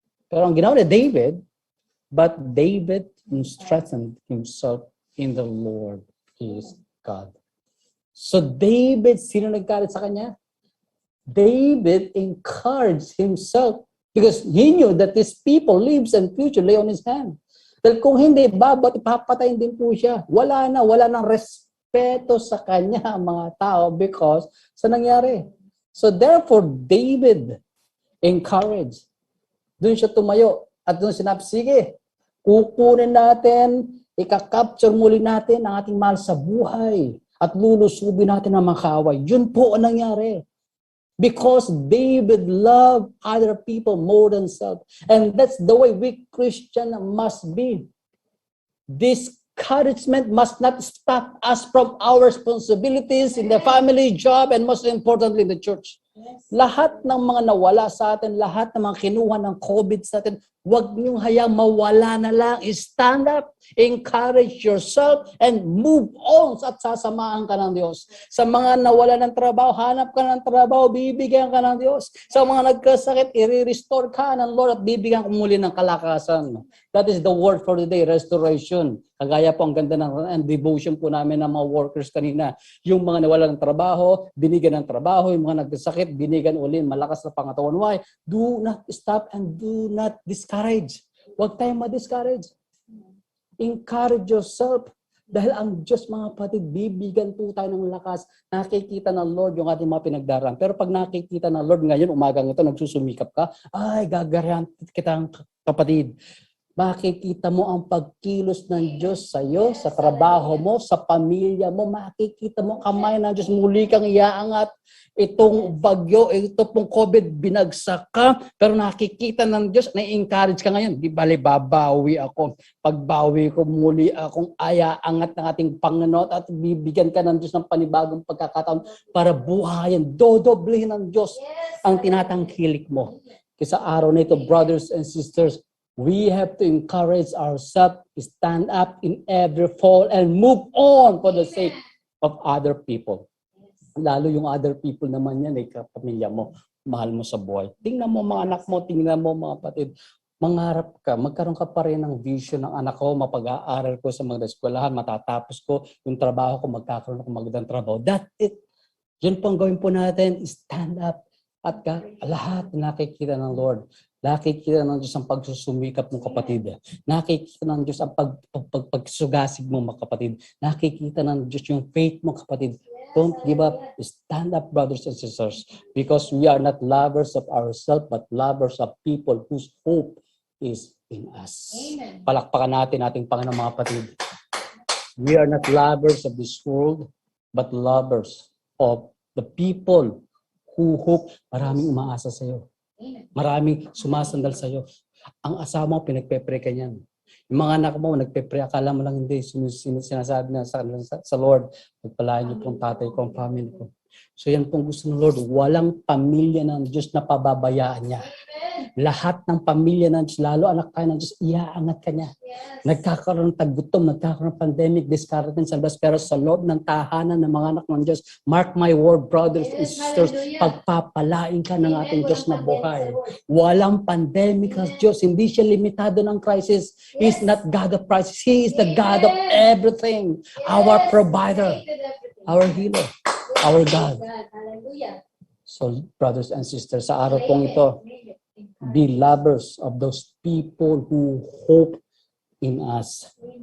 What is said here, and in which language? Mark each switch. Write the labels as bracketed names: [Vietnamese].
[Filipino] Pero ang ginawa ni David, [English] but David strengthened himself in the Lord, his God. [Filipino] So David, sino nagkarit sa kanya? [English] David encouraged himself because he knew that his people lives and future lay on his hand. [Filipino] Dahil kung hindi, papatayin din po siya. Wala nang respeto sa kanya ang mga tao [English] because sa nangyari. So therefore, David encouraged. [Filipino] Doon siya tumayo at doon sinabi, sige, kukunin natin, ika-capture muli natin ang ating mahal sa buhay at lulusubin natin ang mga kaaway. Yun po ang nangyari. [English] Because David loved other people more than self. And that's the way we Christian must be. Encouragement must not stop us from our responsibilities in the family, job, and most importantly, in the church. [Filipino] Lahat ng mga nawala sa atin, lahat ng mga kinuha ng COVID sa atin, huwag niyong hayang mawala na lang. [English] Stand up, encourage yourself, and move on [Filipino] at sasamahan ka ng Diyos. Sa mga nawala ng trabaho, hanap ka ng trabaho, bibigyan ka ng Diyos. Sa mga nagkasakit, i-restore ka ng Lord at bibigyan ka muli ng kalakasan. [English] That is the word for today, restoration. [Filipino] Kagaya po ang ganda ng devotion po namin ng mga workers kanina. Yung mga nawala ng trabaho, binigyan ng trabaho. Yung mga nagkasakit, binigyan uli malakas na pangatawan. [English] Why? Do not stop and do not discourage. [Filipino] Huwag tayong ma-discourage. [English] Encourage yourself. [Filipino] Dahil ang Diyos, mga kapatid, bibigyan po tayo ng lakas. Nakikita ng Lord yung ating mga pinagdaraan. Pero pag nakikita ng Lord ngayon, umagang ito, nagsusumikap ka, ay, gagarayan kita kapatid. Makikita mo ang pagkilos ng Diyos sa iyo, sa trabaho mo, sa pamilya mo. Makikita mo kamay ng Diyos. Muli kang iaangat. Itong bagyo, ito pong COVID, binagsak ka. Pero nakikita ng Diyos, na-encourage ka ngayon. Di bali, babawi ako. Pagbawi ko, muli akong iaangat ng ating Panginoon at bibigyan ka ng Diyos ng panibagong pagkakataon para buhayin. Dodoblehin ng Diyos ang tinatangkilik mo. Kasi sa araw na ito, [English] brothers and sisters, we have to encourage ourselves, stand up in every fall, and move on for the sake of other people. [Filipino] Lalo yung other people naman yan, kapamilya mo, mahal mo sa buhay. Tingnan mo mga anak mo, tingnan mo mga kapatid. Mangarap ka, magkaroon ka pa rin ng vision ng anak ko, mapag-aaral ko sa mga eskwelahan, matatapos ko yung trabaho ko, magkakaroon ako magandang trabaho. [English] That's it. [Filipino] Yun pong gawin po natin, stand up. At lahat nakikita ng Lord. Nakikita ng Diyos ang pagsusumikap mong kapatid. Nakikita ng Diyos ang pagsugasig mo mga kapatid. Nakikita ng Diyos yung faith mo kapatid. [English] Don't give up. Stand up, brothers and sisters. Because we are not lovers of ourselves, but lovers of people whose hope is in us. Amen. [Filipino] Palakpakan natin ating Panginoon mga kapatid. [English] We are not lovers of this world, but lovers of the people who hope. [Filipino] Maraming umaasa sa iyo. Maraming sumasandal sa iyo. Ang asawa mo, pinagpe-pray ka niyan. Yung mga anak mo, nagpe-pray, akala mo lang hindi. Sinasabi na sa Lord, pagpalain niyo pong tatay ko, ang family ko. So yan pong gusto ng Lord. Walang pamilya ng Diyos na pababayaan niya. Lahat ng pamilya ng Diyos, lalo anak tayo ng Diyos, iaangat ka niya. Nagkakaroon ng tagutom, nagkakaroon ng pandemic, discarded sa labas, pero sa loob ng tahanan ng mga anak ng Diyos, [English] mark my word, brothers and sisters, [Filipino] pagpapalain ka ng ating Diyos na buhay. Walang pandemic ang Diyos, hindi siya limitado ng crisis. [English] He is not God of crisis. He is the God of everything. Our provider, our healer, our God. So, brothers and sisters, [Filipino] sa araw pong ito, [English] be lovers of those people who hope in us.